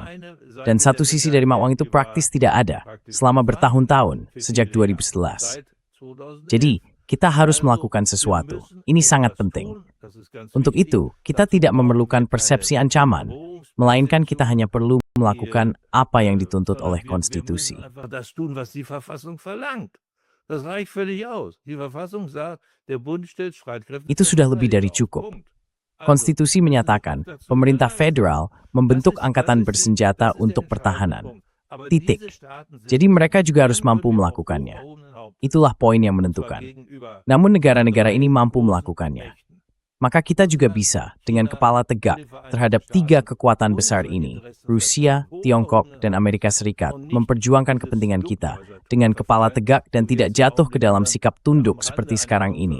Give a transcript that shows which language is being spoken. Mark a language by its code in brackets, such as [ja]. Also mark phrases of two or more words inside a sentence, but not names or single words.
[id] Dan satu sisi dari mata uang itu praktis tidak ada selama bertahun-tahun sejak 2011. Jadi, kita harus melakukan sesuatu. Ini sangat penting. Untuk itu, kita tidak memerlukan persepsi ancaman, melainkan kita hanya perlu melakukan apa yang dituntut oleh konstitusi. [de] Das tun, was die Verfassung verlangt. Das reicht völlig aus. Die Verfassung sagt, der Bund stellt Streitkräfte [id] Itu [de] zur [id] sudah lebih dari [de] Verteidigung. [id] cukup. [de] Punkt. [id] Konstitusi menyatakan pemerintah federal membentuk angkatan bersenjata untuk pertahanan. Titik. Jadi mereka juga harus mampu melakukannya. Itulah poin yang menentukan. Namun negara-negara ini mampu melakukannya. maka kita juga bisa dengan kepala tegak terhadap tiga kekuatan besar ini, Rusia, Tiongkok, dan Amerika Serikat, memperjuangkan kepentingan kita dengan kepala tegak dan tidak jatuh ke dalam sikap tunduk seperti sekarang ini.